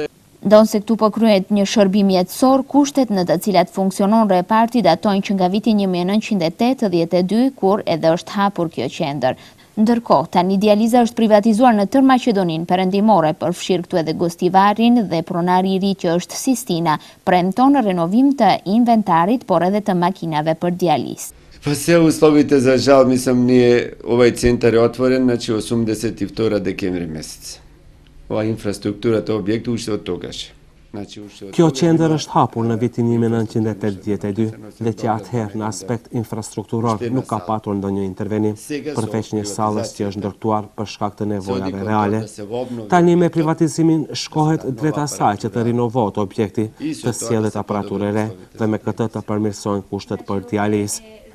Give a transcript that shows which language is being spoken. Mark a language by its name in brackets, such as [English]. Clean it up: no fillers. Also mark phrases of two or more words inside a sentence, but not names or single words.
[Albanian] Donë se këtu po kryhet një shërbim jetësor, kushtet në të cilat funksionon reparti datojnë që nga viti 1982, kur edhe është hapur kjo qendër. Ndërkohë, tani dializa është privatizuar në tërë Maqedoninë perëndimore, përfshirë këtu edhe Gostivarin dhe pronari i ri që është Sistina, premton renovim të inventarit, por edhe të makinave për dializë. [Macedonian] Па се условите за жал, мислам, ние овај центар е отворен, значи 82 декември месец. Ова инфраструктурата објектот уште од тогаш. [Albanian] Kjo qendër është hapur në vitin 1982 dhe që atëherë në aspekt infrastrukturor nuk ka patur ndonjë intervenim, përveç një sallës që është ndërtuar për shkak të nevojave reale. Tani me privatizimin shkohet drejt asaj që të rinovohet objekti, të sjellët aparaturë re dhe me këtë të përmirësojnë kushtet për dializë.